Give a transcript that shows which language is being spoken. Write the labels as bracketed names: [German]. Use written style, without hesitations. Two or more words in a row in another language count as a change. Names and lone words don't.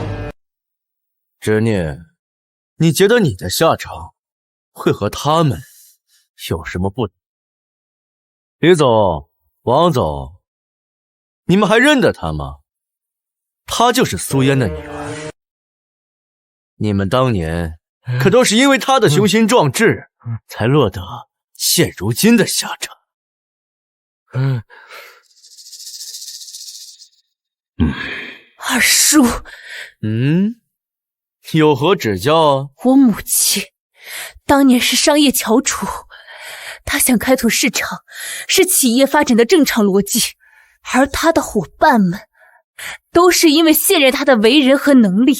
[Chinese] 侄女，你覺得你的下場會和他們有什麼不同？李總，王總，你們還認得她嗎？她就是蘇嫣的女兒。你們當年可都是因為她的雄心壯志，才落得現如今的下場。二叔，有何指教啊？我母親當年是商業翹楚，她想開拓市場，是企業發展的正常邏輯，而她的夥伴們都是因為信任她的為人和能力。